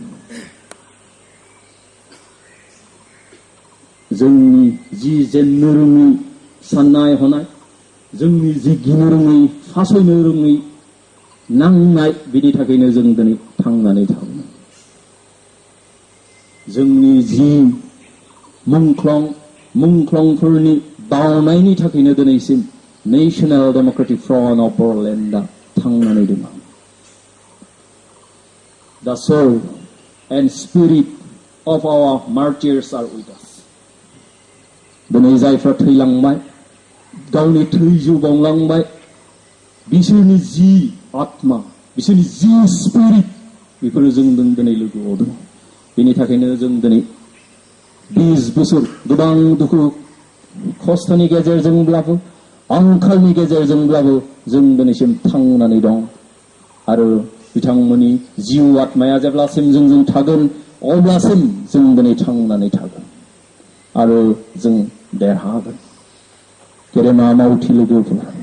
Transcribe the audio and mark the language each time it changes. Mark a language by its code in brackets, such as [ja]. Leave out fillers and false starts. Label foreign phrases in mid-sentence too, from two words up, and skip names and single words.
[brx] जोंनि जि जेननो रोङै साननाय हनाय जोंनि जि गिनो रोङै फासयनो रोङै नांनाय बिनि थाखायनो जों दिनै थांनानै थाबोबाय जोंनि जि मुंख्लंफोरनि बावनायनि थाखायनो दिनैसिम नेशनेल डेमोक्रेटिक फ्रन्ट अफ बर'लेण्डआ थांनानै दङ [en] The soul and spirit of our martyrs are with us. [brx] दिनै जायफ्रा थैलांबाय गावनि थैजौ बावलांबाय बिसोरनि जि आत्मा बिसोरनि जि स्पिरिट बेफोरो जोंजों दिनै लोगोआव दं बेनि थाखायनो जों दिनै 20 बोसोर गोबां दुखु खस्थ'नि गेजेरजोंब्लाबो आंखालनि गेजेरजोंब्लाबो जों दिनैसिम थांनानै दं आरो बिथांमोननि जिउ आत्माया जेब्लासिम जोंजों थागोन अब्लासिम जों दिनै थांनानै थागोन आरो जों देरहागोन गेदेमा मावथि लोगोफोर